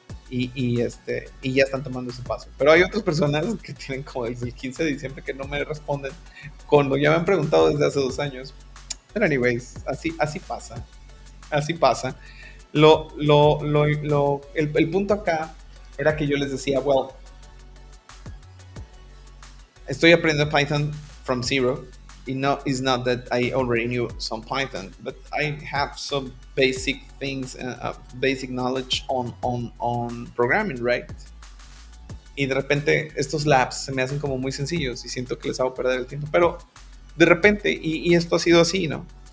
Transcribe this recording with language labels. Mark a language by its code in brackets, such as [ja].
[es] Y ya están tomando ese paso. Pero hay otras personas que tienen como desde el 15 de diciembre que no me responden cuando ya me han preguntado desde hace 2 años. Pero anyways, así pasa. Así pasa. El punto acá era que yo les decía, well, estoy aprendiendo Python [en] from zero. It's not that I already knew some Python, but I have some basic things, basic knowledge on programming, right? [es] Y de repente estos labs se me hacen como muy sencillos y siento que les hago perder el tiempo. Pero de repente, y esto ha sido así, ¿no?